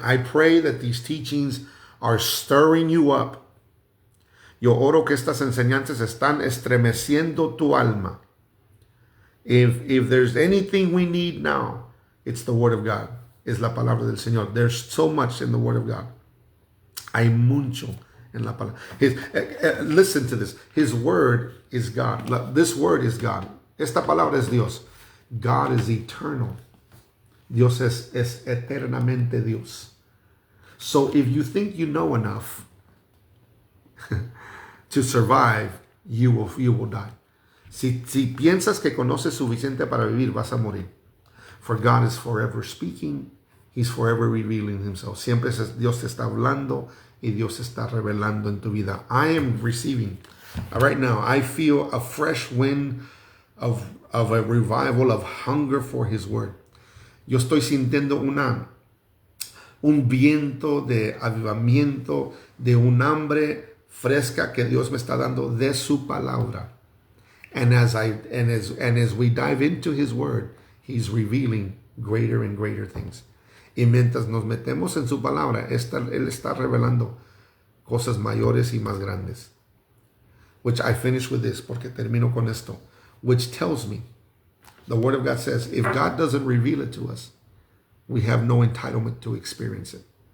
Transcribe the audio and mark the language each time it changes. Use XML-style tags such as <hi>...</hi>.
<en>I pray that these teachings are stirring you up.</en> <es>Yo oro que estas enseñanzas están estremeciendo tu alma.</es> <en>If there's anything we need now, it's the Word of God.</en> <es>Es la palabra del Señor.</es> <en>There's so much in the Word of God.</en> <es>Hay mucho en la palabra.</es> <en>Listen to this. His Word is God. This Word is God.</en> <es>Esta palabra es Dios.</es> <en>God is eternal.</en> <es>Dios es eternamente Dios.</es> <en>So if you think you know enough to survive, you will die.</en> <es>Si piensas que conoces suficiente para vivir, vas a morir.</es> <en>For God is forever speaking. He's forever revealing himself.</en> <es>Siempre Dios te está hablando y Dios se está revelando en tu vida.</es> <en>I am receiving, right now, I feel a fresh wind of a revival of hunger for his word.</en> <es>Yo estoy sintiendo un viento de avivamiento, de un hambre fresca que Dios me está dando de su palabra.</es> <en>And as we dive into his word, he's revealing greater and greater things.</en> <es>Y mientras nos metemos en su palabra, él está revelando cosas mayores y más grandes.</es> <en>Which I finish with this,</en> <es>porque termino con esto.</es> <en>Which tells me, the word of God says, if God doesn't reveal it to us, we have no entitlement to experience it.</en>